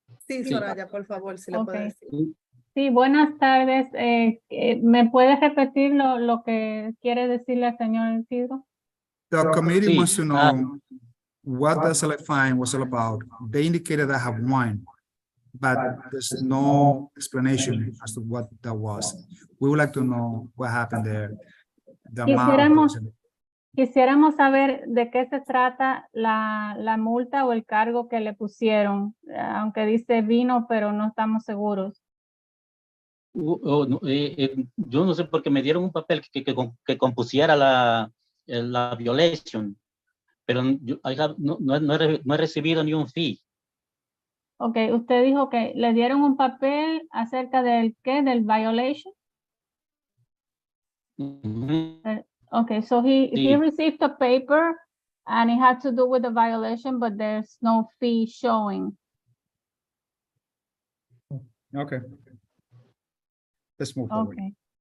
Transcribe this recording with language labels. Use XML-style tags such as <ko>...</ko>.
<es>Sí, Soraya, por favor, si le puede decir. Sí, buenas tardes. ¿Me puedes repetir lo que quiere decirle al señor Isidro?</es> <en>The committee wants to know what the SLA fine was all about. They indicated I have wine, but there's no explanation as to what that was. We would like to know what happened there. The amount.</en> <es>Quisiéramos saber de qué se trata la multa o el cargo que le pusieron, aunque dice vino, pero no estamos seguros. Yo no sé por qué me dieron un papel que compusiera la violation, pero no he recibido ni un fee. Ok, usted dijo que le dieron un papel acerca del ¿qué? Del violation.</es> <en>Okay, so he received a paper and it had to do with the violation, but there's no fee showing. Okay. Let's move forward. Okay.</en>